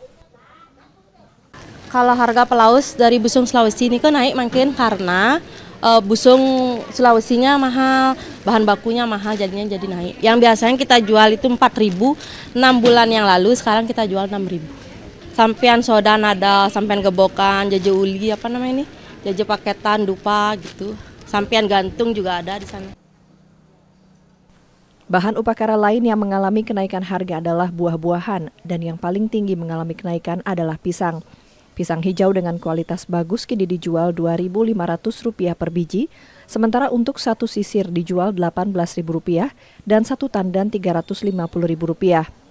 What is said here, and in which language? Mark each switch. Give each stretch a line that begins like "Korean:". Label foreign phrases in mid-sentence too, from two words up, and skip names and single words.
Indonesian: Kalau harga pelaus dari busung Sulawesi ini kan naik makin karena busung Sulawesinya mahal, bahan bakunya mahal jadinya jadi naik. Yang biasanya kita jual itu 4.000, 6 bulan yang lalu sekarang kita jual 6.000. Sampian soda ada, sampian gebokan, jaje uli apa namanya ini? Jaje paketan, dupa gitu. Sampian gantung juga ada di sana. Bahan upacara lain yang mengalami kenaikan harga adalah buah-buahan dan yang paling tinggi mengalami kenaikan adalah pisang. Pisang hijau dengan kualitas bagus kini dijual Rp2.500 per biji, sementara untuk satu sisir dijual Rp18.000 dan satu tandan Rp350.000.